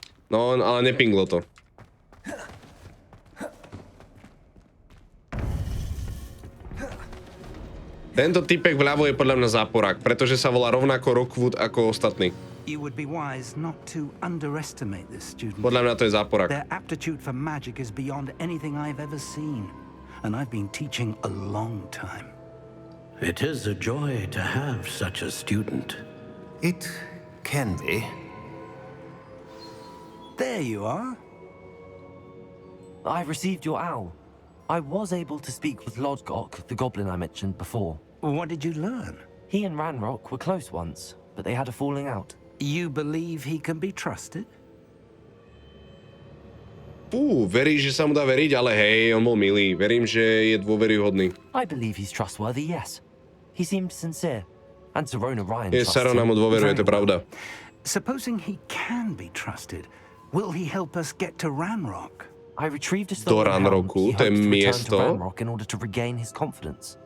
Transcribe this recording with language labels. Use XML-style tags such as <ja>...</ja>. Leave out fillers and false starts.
<sk>No, ale nepinglo to. Tento typek vľavo je podľa mňa záporák, pretože sa volá rovnako Rockwood ako ostatní. Podľa mňa to je záporák.</sk> <en>Their aptitude for magic is beyond anything I've ever seen, and I've been teaching a long time. It is a joy to have such a student. It can be. There you are. I received your owl. I was able to speak with Lodgok, the goblin I mentioned before. What did you learn? He and Ranrock were close once, but they had a falling out. You believe he can be trusted?</en> <sk>Verí, že sa mu dá veriť, ale hej, on bol milý. Verím, že je dôveryhodný.</sk> <en>I believe he's trustworthy, yes. He seemed sincere. And Serona Ryan trusts him.</en> <sk>Sarona mu dôveruje, to je pravda.</sk> <en>Supposing he can be trusted, will he help us get to Ranrock? I retrieved a stolen</en> <sk>Ranrocku, to je miesto.</sk> <en>Ranrock in order to regain his confidence.</en>